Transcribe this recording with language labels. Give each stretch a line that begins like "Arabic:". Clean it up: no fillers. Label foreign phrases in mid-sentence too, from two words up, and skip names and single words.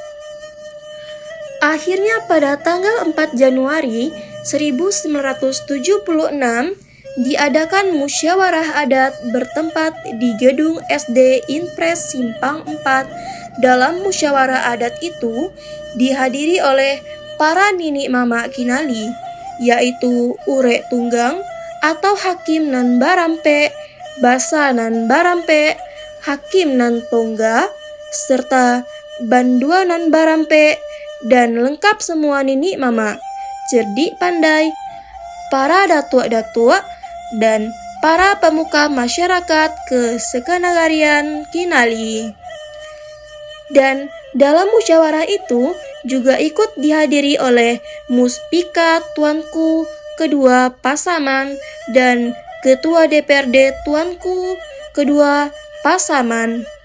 Indonesian: Akhirnya pada tanggal 4 Januari 1976 diadakan musyawarah adat bertempat di gedung SD Inpres Simpang 4. Dalam musyawarah adat itu dihadiri oleh para nini mama Kinali, yaitu Ure Tunggang atau Hakim Nan Barampe, Basa Nan Barampe, Hakim Nan Tongga, serta Bandua Nan Barampe, dan lengkap semua nini mama, cerdik pandai, para datuk-datuk, dan para pemuka masyarakat kesekenagarian Kinali. Dan dalam musyawarah itu juga ikut dihadiri oleh Muspika Tuanku kedua Pasaman dan Ketua DPRD Tuanku kedua Pasaman.